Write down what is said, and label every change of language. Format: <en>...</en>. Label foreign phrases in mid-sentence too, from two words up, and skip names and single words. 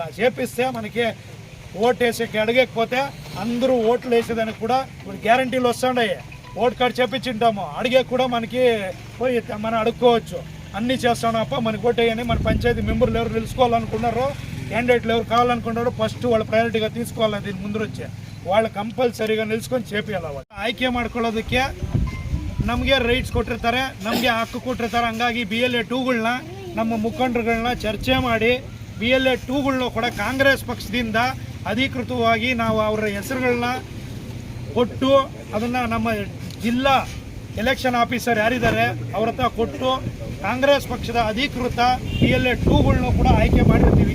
<te>చేపిస్తే మనకి ఓటు వేసేకి అడిగకపోతే అందరూ ఓట్లు వేసేదానికి కూడా ఇప్పుడు గ్యారంటీలు వస్తున్నాయి. ఓటు కార్డు చేపించుంటాము, అడిగే కూడా మనకి పోయి మనం అడుక్కోవచ్చు. అన్నీ చేస్తున్నామప్ప మనకి ఓటు వేయని మన పంచాయతీ మెంబర్లు ఎవరు నిలుచుకోవాలనుకున్నారో, క్యాండిడేట్లు ఎవరు కావాలనుకున్నారో ఫస్ట్ వాళ్ళు ప్రయారిటీగా తీసుకోవాలి. దీని ముందు వచ్చి వాళ్ళు ಕಂಪಲ್ಸರಿగా ನಿಲ್ಸ್ಕೊಂಡು చేపియాలి.</te> <kn>ಆಯ್ಕೆ ಮಾಡ್ಕೊಳ್ಳೋದಕ್ಕೆ ನಮಗೆ ರೈಟ್ಸ್ ಕೊಟ್ಟಿರ್ತಾರೆ, ನಮಗೆ ಹಕ್ಕು ಕೊಟ್ಟಿರ್ತಾರೆ. ಹಂಗಾಗಿ BLA-2ಗಳನ್ನ ನಮ್ಮ ಮುಖಂಡರುಗಳನ್ನ ಚರ್ಚೆ ಮಾಡಿ BLA-2ಗಳನ್ನ ಕೂಡ ಕಾಂಗ್ರೆಸ್ ಪಕ್ಷದಿಂದ ಅಧಿಕೃತವಾಗಿ ನಾವು ಅವರ ಹೆಸರುಗಳನ್ನ ಕೊಟ್ಟು ಅದನ್ನು ನಮ್ಮ ಜಿಲ್ಲಾ</kn> <en>election officer</en> <kn>ಯಾರಿದ್ದಾರೆ ಅವ್ರ ಹತ್ರ ಕೊಟ್ಟು ಕಾಂಗ್ರೆಸ್ ಪಕ್ಷದ ಅಧಿಕೃತ BLA-2ಗಳನ್ನ ಕೂಡ ಆಯ್ಕೆ ಮಾಡಿರ್ತೀವಿ.</kn>